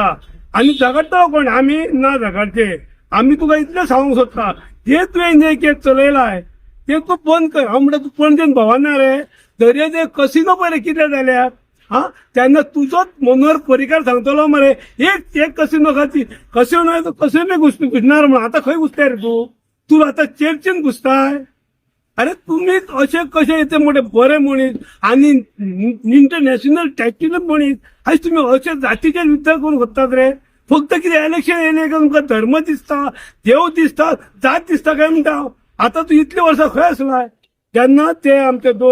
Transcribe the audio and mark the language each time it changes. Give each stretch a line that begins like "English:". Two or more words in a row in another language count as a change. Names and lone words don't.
Konkani: आनी झगडटा कोण? आमी ना झगडचे. आमी तुका इतलें सांगूंक सोदता, जे तुवें जे केस चलयलाय ते तूं बंद कर. हांव म्हणटा तूं पणजेन भोंवना रे. दर्यादेग कसिनो पळय कितें जाल्यार हा त्यांना तुझोच मनोहर पर्रीकार सांगतलो मरे एक कशी नका कसे नाही तर कसे नाही घुसणार म्हणून आता खंय घुसताय रे तू आता चर्चेन घुसताय अरे तुम्ही असे कसे येते मोठे बरे मनीस आणि
English: international tactical
Konkani: मनीस आज तुम्ही अशा जातीचे युद्ध करून होतात रे फक्त किती इलेक्शन येणे का तुमका धर्म दिसता देव दिसता जात दिसता काय म्हणता आता तू इतले वर्ष खंय असलाय त्यांना ते आमच्या